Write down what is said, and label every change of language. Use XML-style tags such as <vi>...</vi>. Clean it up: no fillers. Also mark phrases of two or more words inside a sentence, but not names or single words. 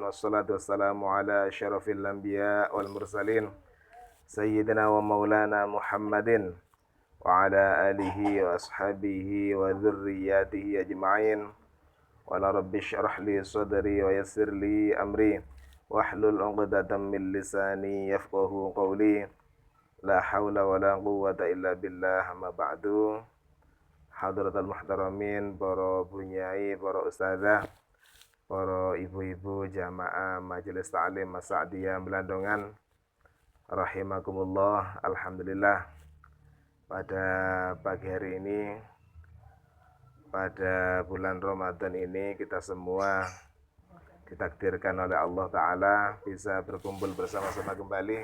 <ar>والصلاة والسلام على أشرف الأنبياء والمرسلين سيدنا ومولانا محمد وعلى آله وأصحابه وذريته أجمعين. ولا رب اشرح لي صدري ويسر لي أمري واحلل عقدة من لساني يفقهوا قولي. لا حول ولا قوة إلا بالله. أما بعد. حضرات المحترمين,</ar> <id>para bunyai, para ustazah, para ibu-ibu jamaah Majelis Ta'lim As-Sa'diyah Belandongan, rahimakumullah. Alhamdulillah, pada pagi hari ini, pada bulan Ramadan ini, kita semua ditakdirkan oleh Allah Ta'ala bisa berkumpul bersama-sama kembali.</id>